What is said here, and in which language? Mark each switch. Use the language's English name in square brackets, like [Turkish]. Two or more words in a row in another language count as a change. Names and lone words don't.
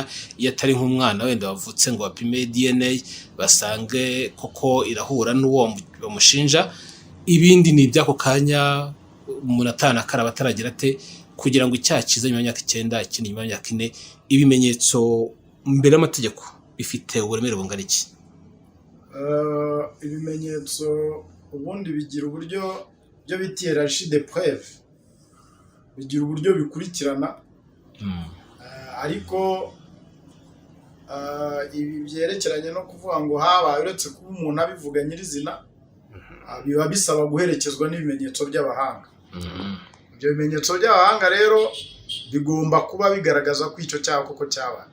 [Kinyarwanda] iyo atari nk'umwana wenda wavutse ngo bapime DNA basange koko irahura n'uwo bamushinja, ibindi ni iby'ako kanya, umuntu atanakaraba ataragira ate, kugira ngo icyaha kize nyuma y'imyaka 9 ikindi nyuma y'imyaka 4, ibimenyetso mbere y'amategeko bifite uburemere bungana iki? Ibimenyetso ubundi bigira uburyo byo bita [French] hiérarchie de preuve, [Kinyarwanda] bigira uburyo bikurikirana. Ariko ibi byerekeranye no kuvuga ngo habaye, uretse kuba umuntu abivuga nyirizina, biba bisaba guherekezwa n'ibimenyetso by'abahanga. Ibyo bimenyetso by'abahanga rero bigomba kuba bigaragaza ko icyo cyaha koko cyabaye.